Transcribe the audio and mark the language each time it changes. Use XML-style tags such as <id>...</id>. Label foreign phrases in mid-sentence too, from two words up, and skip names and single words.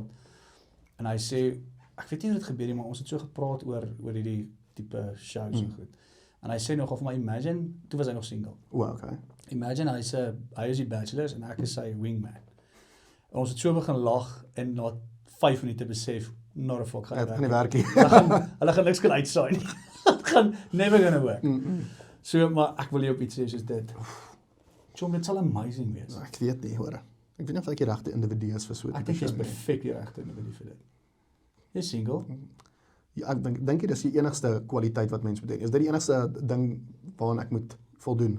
<af>En hy sê, ek weet nie hoe dit gebeur nie, maar ons het so gepraat oor hierdie tipe shows en goed. En hy sê nogal vir my, imagine, toe was hy nog single. Okay. Imagine hy is die bachelors en ek is sy wingman. En ons het so begin lag en na 5 minute besef,</af> <en>not a fuck,</en> <af>gaan nie werk nie. Hulle gaan niks kan uitsaai nie. Dit gaan</af> <en>never gonna work.</en> <af>So, maar ek wil jou op iets sê soos dit. Chom, dit sal amazing wees. Ek weet nie, hoor. Ek weet nie of ek die regte individu is vir so 'n Ek tipe dink jy's show nie. perfek die regte individu vir dit. Jy's single. Ja, ek dink dis die enigste kwaliteit wat mens moet hê. Is dit die enigste ding waaraan ek moet voldoen?</af>